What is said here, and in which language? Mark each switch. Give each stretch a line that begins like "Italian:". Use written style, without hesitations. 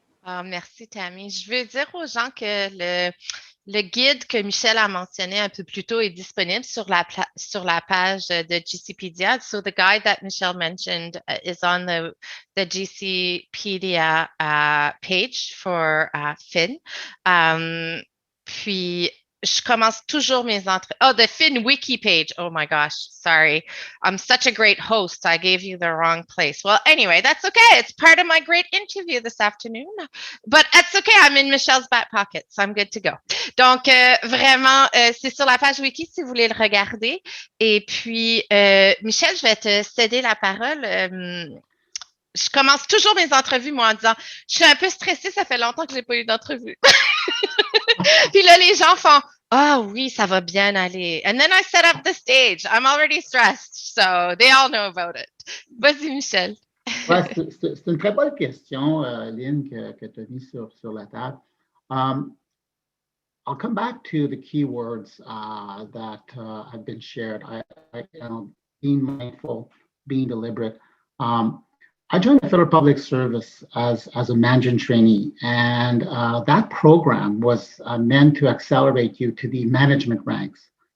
French: Ah, merci, Tammy. Je veux dire aux gens que le guide que Michel a mentionné un peu plus tôt est disponible sur la page de GCpedia.
English: So the guide that Michel mentioned is on the GCpedia page for Finn.
French: Puis, je commence toujours mes entrevues.
English: Oh, the Finn wiki page. Oh my gosh, sorry. I'm such a great host. I gave you the wrong place. Well, anyway, that's okay. It's part of my great interview this afternoon. But that's okay. I'm in Michelle's back pocket, so I'm good to go.
French: Donc, vraiment, c'est sur la page wiki si vous voulez le regarder. Et puis, Michel, je vais te céder la parole. Je commence toujours mes entrevues, moi, en disant, je suis un peu stressée, ça fait longtemps que je n'ai pas eu d'entrevue. Puis là, les gens font, ah oui, ça va bien aller.
English: And then I set up the stage. I'm already stressed, so they all know about it.
French: Vas-y, Michel. Ouais, c'est une très bonne question, Lynn, que tu as mis sur la table.
English: I'll come back to the key words that have been shared. Being mindful, being deliberate. I joined the Federal Public Service as a management trainee, and that program was meant to accelerate you to the management ranks.